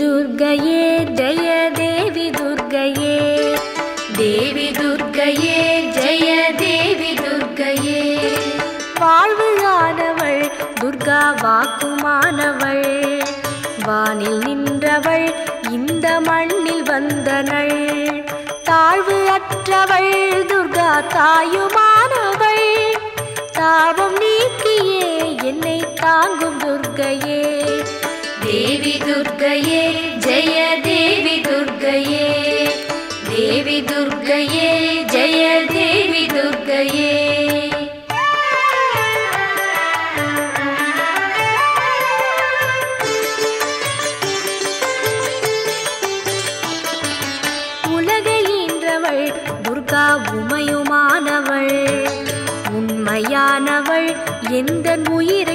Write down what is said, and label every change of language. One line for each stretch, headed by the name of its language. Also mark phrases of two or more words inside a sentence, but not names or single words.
Sanskrit: दुर्गये जय देवी दुर्गये देवी दुर्गये जय देवी दुर्गये
Tamil: வாழ்வுயானவள் துர்கா வாக்குமானவள் வானில் நின்றவள் இந்த மண்ணில் வந்தனள் தாழ்வு அற்றவள் துர்கா தாயுமானவள் தாபம் நீக்கியே என்னை தாங்கும் துர்கையே
Sanskrit: देवी दुर्गये जय देवी दुर्गये देवी दुर्गये जय देवी दुर्गये
Tamil: உலகையின்றவள் துர்கா உமையுமானவள் உண்மையானவள் எந்தன் உயிரை